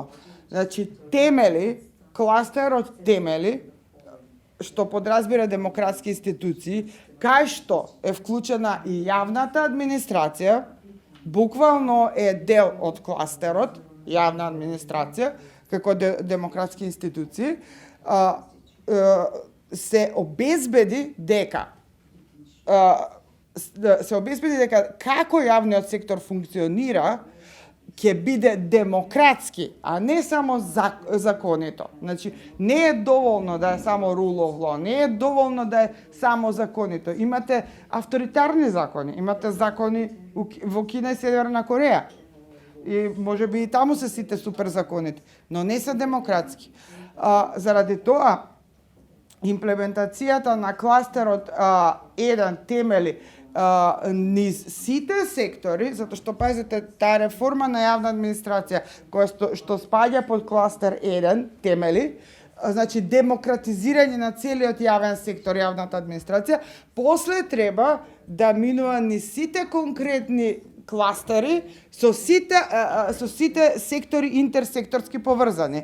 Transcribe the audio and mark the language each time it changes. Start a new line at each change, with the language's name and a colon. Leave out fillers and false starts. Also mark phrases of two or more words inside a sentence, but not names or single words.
Macedonian: Значи, темели, кластерот темели, што подразбира демократски институции, кај што е вклучена и јавната администрација, буквално е дел од кластерот, јавна администрација, како демократски институции, се обезбеди дека како јавниот сектор функционира, ќе биде демократски, а не само законито. Значи, не е доволно да е само
English: rule of law,
Macedonian: не е доволно да е само законито. Имате авторитарни закони, имате закони во Кина и Северна Кореја. И може би и таму се сите супер законите, но не се демократски. Заради тоа, имплементацијата на кластерот еден темели низ сите сектори, затоа што пазите таа реформа на јавна администрација која што спаѓа под кластер 1 темели, значи демократизирање на целиот јавен сектор, јавната администрација, после треба да минува низ сите конкретни кластери со сите сектори интерсекторски поврзани.